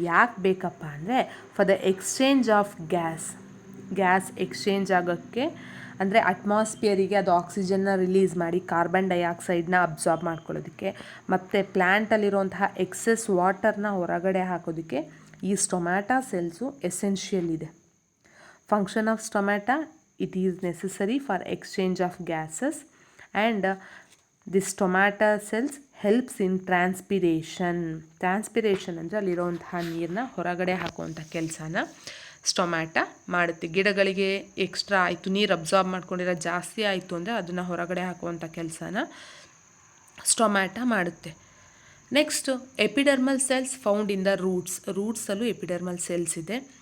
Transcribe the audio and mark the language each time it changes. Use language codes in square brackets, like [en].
[kn] ಯಾಕೆ ಬೇಕಪ್ಪ ಅಂದರೆ [en] for the exchange of gas [kn] exchange ಆಗೋಕ್ಕೆ, ಅಂದರೆ ಅಟ್ಮಾಸ್ಫಿಯರಿಗೆ ಅದು ಆಕ್ಸಿಜನ್ನ ರಿಲೀಸ್ ಮಾಡಿ ಕಾರ್ಬನ್ ಡೈಆಕ್ಸೈಡ್ನ ಅಬ್ಸಾರ್ಬ್ ಮಾಡ್ಕೊಳ್ಳೋದಕ್ಕೆ, ಮತ್ತು ಪ್ಲ್ಯಾಂಟಲ್ಲಿರುವಂತಹ ಎಕ್ಸೆಸ್ ವಾಟರ್ನ ಹೊರಗಡೆ ಹಾಕೋದಕ್ಕೆ ಈ ಸ್ಟೊಮ್ಯಾಟಾ ಸೆಲ್ಸು ಎಸೆನ್ಷಿಯಲ್ ಇದೆ. [en] Function of stomata, it is necessary for exchange of gases, and the stomata cells helps in transpiration. [kn] Transpiration ಅಂದರೆ ಅಲ್ಲಿರೋವಂತಹ ನೀರನ್ನ ಹೊರಗಡೆ ಹಾಕುವಂಥ ಕೆಲಸನ ಸ್ಟೊಮ್ಯಾಟ ಮಾಡುತ್ತೆ. ಗಿಡಗಳಿಗೆ ಎಕ್ಸ್ಟ್ರಾ ಆಯಿತು, ನೀರು ಅಬ್ಸಾರ್ಬ್ ಮಾಡ್ಕೊಂಡಿರೋ ಜಾಸ್ತಿ ಆಯಿತು ಅಂದರೆ ಅದನ್ನು ಹೊರಗಡೆ ಹಾಕುವಂಥ ಕೆಲಸನ ಸ್ಟೊಮ್ಯಾಟ ಮಾಡುತ್ತೆ. Next epidermal cells found in the ರೂಟ್ಸಲ್ಲೂ epidermal cells ಇದೆ.